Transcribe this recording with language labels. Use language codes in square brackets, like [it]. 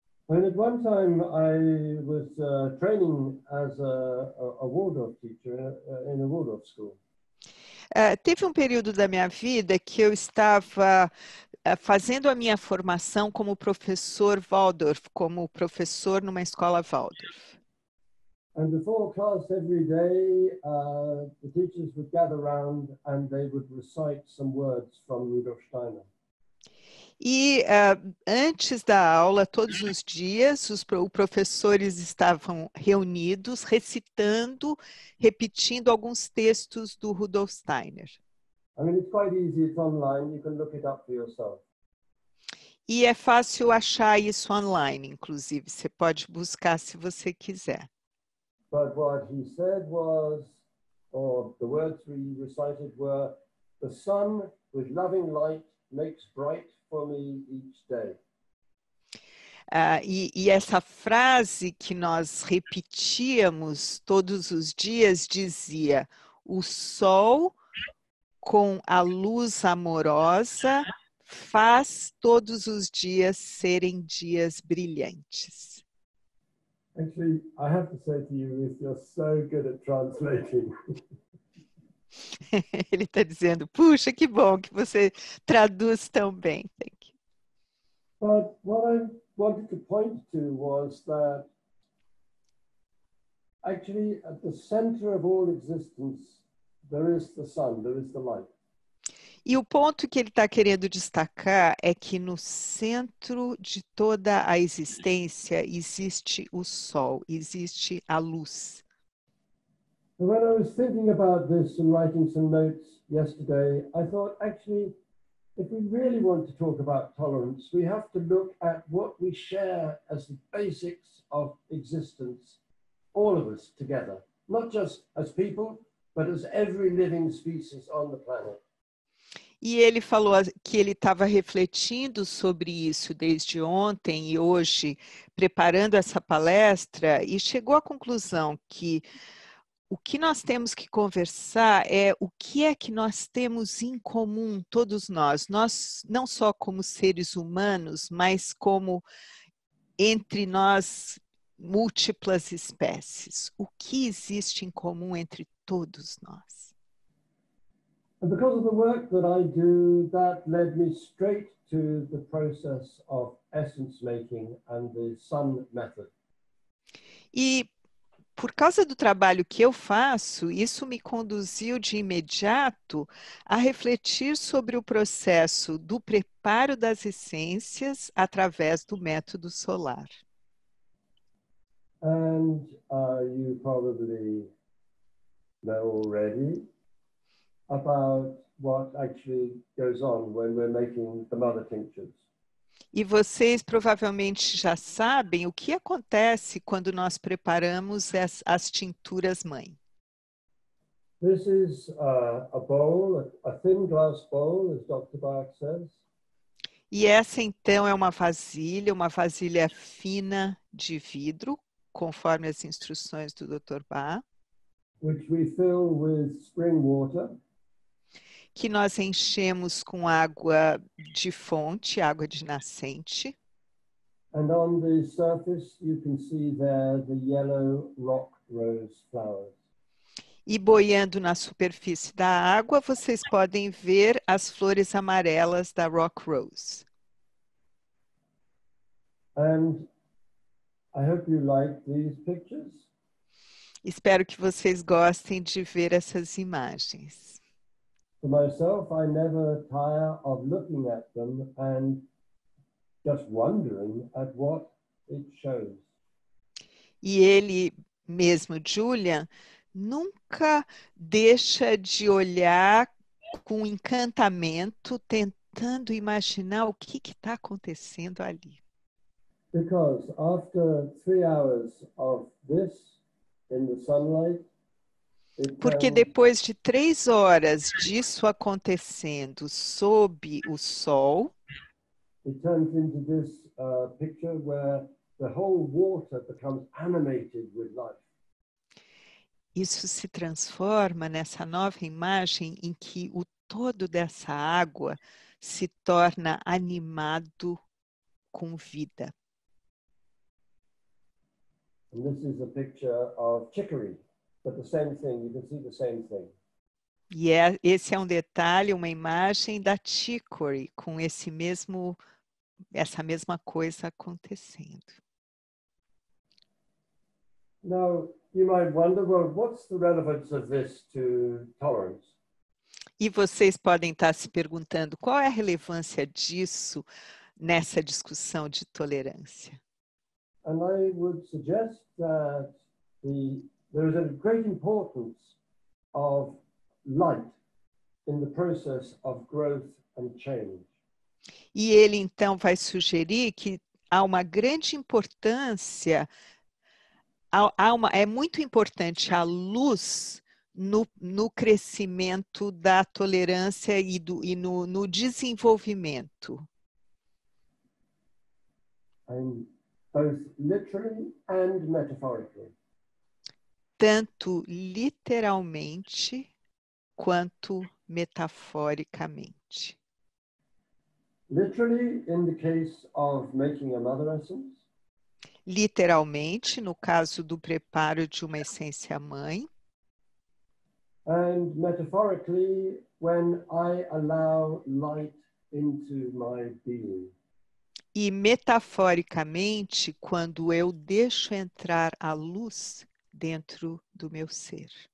[en] And at one time, I was training as a Waldorf teacher in a Waldorf school. [pt] Teve um período da minha vida que eu estava fazendo a minha formação como professor Waldorf, como professor numa escola Waldorf. [en] And before class every day, the teachers would gather around and they would recite some words from Rudolf Steiner. [pt] E antes da aula, todos os dias, os professores estavam reunidos, recitando, repetindo alguns textos do Rudolf Steiner. [en] I mean, it's quite easy, it's online, you can look it up for yourself. [pt] E é fácil achar isso online, inclusive, você pode buscar se você quiser. [en] But what he said was, or the words we recited were, the sun with loving light makes bright for me each day. [pt] E essa frase que nós repetíamos todos os dias dizia: o sol com a luz amorosa faz todos os dias serem dias brilhantes. [en] Actually, I have to say to you, Ruth, you're so good at translating. [pt] Ele está dizendo, puxa, que bom que você traduz tão bem. [en] Thank you. But what I wanted to point to was that actually at the center of all existence, there is the sun, there is the light. [pt] E o ponto que ele está querendo destacar é que no centro de toda a existência existe o sol, existe a luz. [en] And when I was thinking about this and writing some notes yesterday, I thought actually, if we really want to talk about tolerance, we have to look at what we share as the basics of existence, all of us together, not just as people, but as every living species on the planet. [pt] E ele falou que ele estava refletindo sobre isso desde ontem e hoje, preparando essa palestra, e chegou à conclusão que o que nós temos que conversar é o que é que nós temos em comum, todos nós não só como seres humanos, mas como entre nós múltiplas espécies. O que existe em comum entre todos nós? [en] And because of the work that I do, that led me straight to the process of essence making and the sun method. [pt] E por causa do trabalho que eu faço, isso me conduziu de imediato a refletir sobre o processo do preparo das essências através do método solar. [en] And you probably know already about what actually goes on when we're making the mother tinctures. [pt] E vocês provavelmente já sabem o que acontece quando nós preparamos as tinturas mãe. [en] This is a bowl, a thin glass bowl, as Dr. Bach says. [pt] E essa então é uma vasilha fina de vidro, conforme as instruções do Dr. Bach, [en] Which we fill with spring water. [pt] que nós enchemos com água de fonte, água de nascente. [en] And on the surface, you can see there the yellow rock rose flowers. [pt] E boiando na superfície da água, vocês podem ver as flores amarelas da Rock Rose. [en] And I hope you like these pictures. [pt] Espero que vocês gostem de ver essas imagens. [en] For myself, I never tire of looking at them and just wondering at what it shows. [pt] E ele mesmo, Julian, nunca deixa de olhar com encantamento, tentando imaginar o que está acontecendo ali. [en] Because after 3 hours of this in the sunlight, [pt] Porque depois de 3 horas disso acontecendo sob o sol, [en] it turns into this picture where the whole water becomes animated with life. [pt] isso se transforma nessa nova imagem em que o todo dessa água se torna animado com vida. [en] And this is a picture of chicory, but the same thing, you can see the same thing. [pt] E esse é um detalhe, uma imagem da chicory, com essa mesma coisa acontecendo. [en] Now, you might wonder, well, what's the relevance of this to tolerance? [pt] E vocês podem estar se perguntando qual é a relevância disso nessa discussão de tolerância. [en] And I would suggest that there is a great importance of light in the process of growth and change. [pt] E ele então vai sugerir que há uma grande importância, é muito importante a luz no crescimento da tolerância e no desenvolvimento. [en] Both literally and metaphorically. [pt] Tanto literalmente quanto metaforicamente. [en] Literally, in the case of making a mother essence. [pt] Literalmente, no caso do preparo de uma essência mãe. [en] And metaphorically, when I allow light into my being. [pt] E metaforicamente, quando eu deixo entrar a luz dentro do meu ser.